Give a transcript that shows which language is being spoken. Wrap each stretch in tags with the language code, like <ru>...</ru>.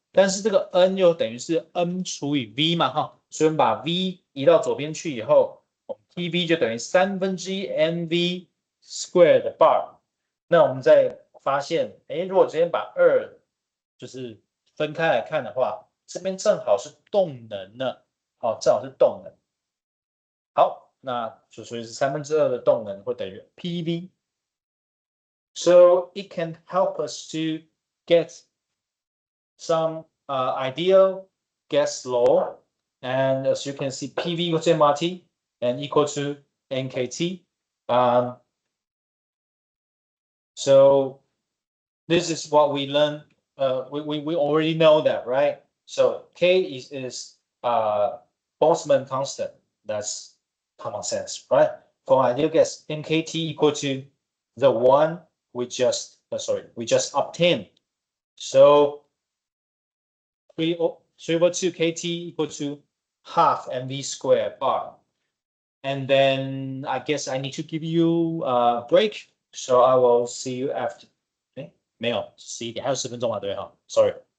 <zh>但是这个 N 又等于是 N 除以 V 嘛哈，所以我们把 V 移到左边去以后，我们 PV 就等于1/3 mv squared bar。那我们再发现，如果直接把2就是分开来看的话，这边正好是动能呢，正好是动能。好，那就所以是2/3的动能会等于 PV。</zh> <en>So it can help us to get some ideal gas law, and as you can see, PV equals MRT and equal to NKT. So this is what we learned. We already know that, right? So K is Boltzmann constant. That's common sense, right? For ideal gas, NKT equal to the one we just obtained. So 3/2 KT equal to half mv squared bar. And then I guess I need to give you a break. So I will see you after.</en> <zh>没有11点，还有10分钟嘛，对哈 ？</zh> <en>Sorry.</en>